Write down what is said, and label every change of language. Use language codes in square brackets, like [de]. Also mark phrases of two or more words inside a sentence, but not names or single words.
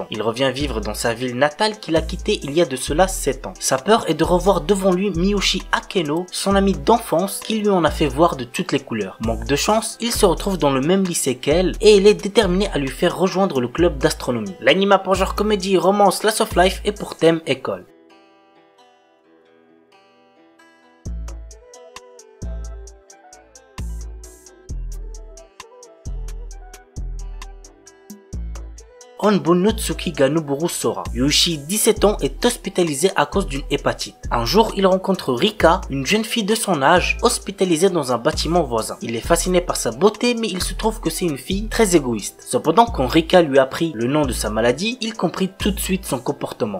[fr] Il revient vivre dans sa ville natale qu'il a quittée il y a de cela 7 ans. Sa peur est de revoir devant lui Miyoshi Akeno, son ami d'enfance qui lui en a fait voir de toutes les couleurs. Manque de chance, il se retrouve dans le même lycée qu'elle et il est déterminé à lui faire rejoindre le club d'astronomie. L'anime a pour genre comédie, romance, [en] slice of life [fr] et pour thème école. Onbonotsuki ga Noburu Sora. Yuichi, 17 ans, est hospitalisé à cause d'une hépatite. Un jour, il rencontre Rika, une jeune fille de son âge, hospitalisée dans un bâtiment voisin. Il est fasciné par sa beauté, mais il se trouve que c'est une fille très égoïste. Cependant, quand Rika lui apprit le nom de sa maladie, il comprit tout de suite son comportement.